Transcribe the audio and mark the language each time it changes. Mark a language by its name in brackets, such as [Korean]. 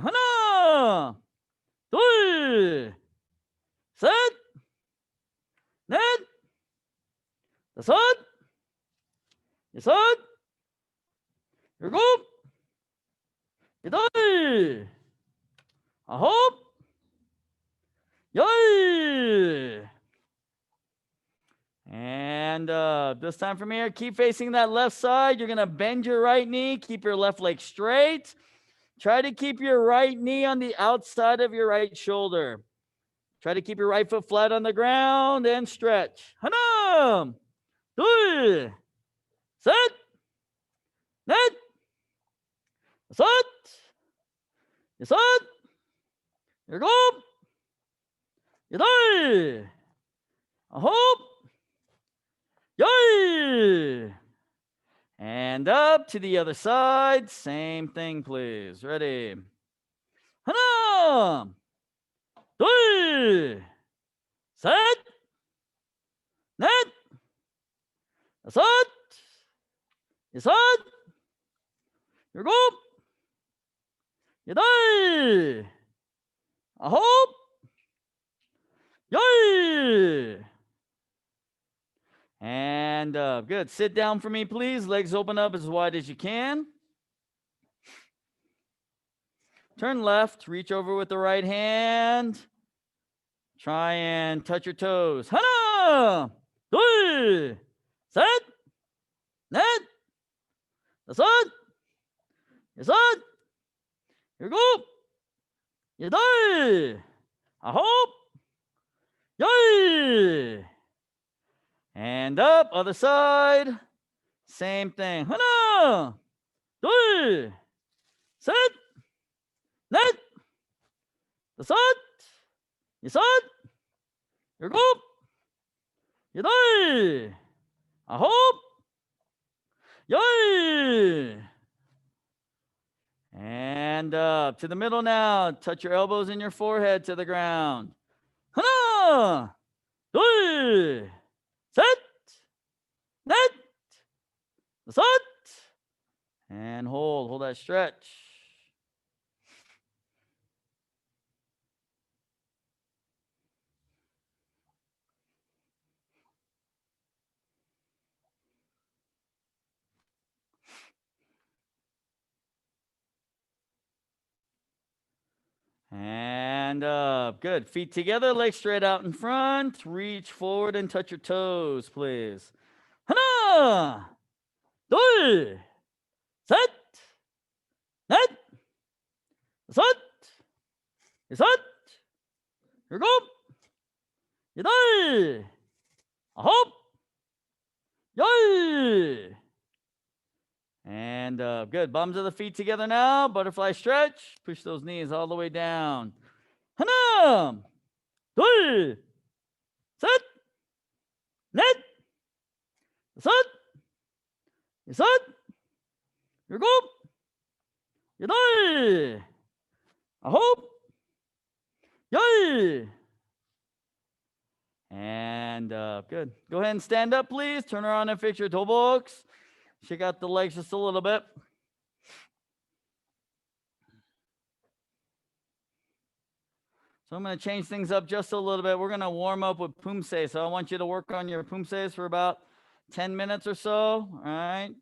[Korean] 하나, 둘, 셋, 넷, 다섯, 여섯, 일곱, 여덟, 아홉, 열. [English] And this time from here, keep facing that left side. You're going to bend your right knee. Keep your left leg straight. Try to keep your right knee on the outside of your right shoulder. Try to keep your right foot flat on the ground and stretch. [Korean] 하나, 둘, 셋, 넷, 다섯, 여섯, 일곱, 여덟, 아홉, 열. [English] And up to the other side. Same thing, please. Ready? [Korean] 하나, 둘, 셋, 넷, 다섯, 여섯, 일곱, 여덟, 아홉, 열. [English] And up. Good. Sit down for me, please. Legs open up as wide as you can. Turn left. Reach over with the right hand. Try and touch your toes. [Korean] 하나, 둘, 셋, 넷, 다섯, 여섯, 일곱, 여덟, 아홉, 열. [English] And up, other side. Same thing. [Korean] 하나, 둘, 셋, 넷, 다섯, 여섯, 일곱, 여덟, 아홉, 열. [English] And up to the middle now. Touch your elbows and your forehead to the ground. [Korean] 하나, 둘, 셋, 넷, 다섯, [English] and hold that stretch. And up. Good. Feet together, legs straight out in front. Reach forward and touch your toes, please. [Korean] 하나, 둘, 셋, 넷, 다섯, 여섯, 일곱, 여덟, 아홉, 열. [English] And good. Bottoms of the feet together now. Butterfly stretch. Push those knees all the way down. [Korean] 하나, 둘, 셋, 넷, 다섯, 여섯, 일곱, 여덟, 아홉, 열. [English] And good. Go ahead and stand up, please. Turn around and fix your toe box. Shake out the legs just a little bit. So I'm going to change things up just a little bit. We're going to warm up with Poomsae. So I want you to work on your Poomsaes for about 10 minutes or so. All right.